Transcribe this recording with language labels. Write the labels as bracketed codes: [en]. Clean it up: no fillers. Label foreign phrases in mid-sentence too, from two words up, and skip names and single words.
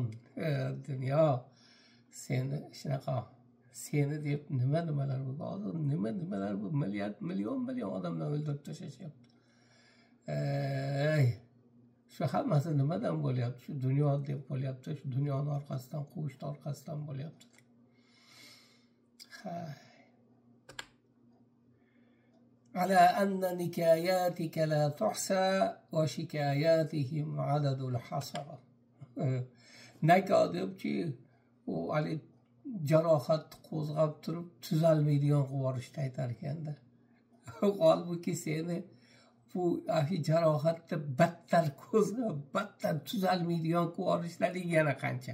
[uz] Dunyo, seni shunaqa, seni deb nimalar bo'ldi, nimalar bu million odamlar o'ldirib tashlashayapti. Shu hammasi nimadan bo'lyapti? Shu dunyo deb bo'lyapti, shu dunyoning orqasidan, quvishni orqasidan bo'lyapti. [ar] على أن نكاياتك لا تحصى وشكاياتهم عدد الحصى. [uz] Nakodibki, u hali jarohat qo'zg'ab turib tuzalmaydigan qilib aytar ekanda. Holbuki seni bu jarohatni battar qo'zg'ab, battar tuzalmaydigan qilib yana qancha.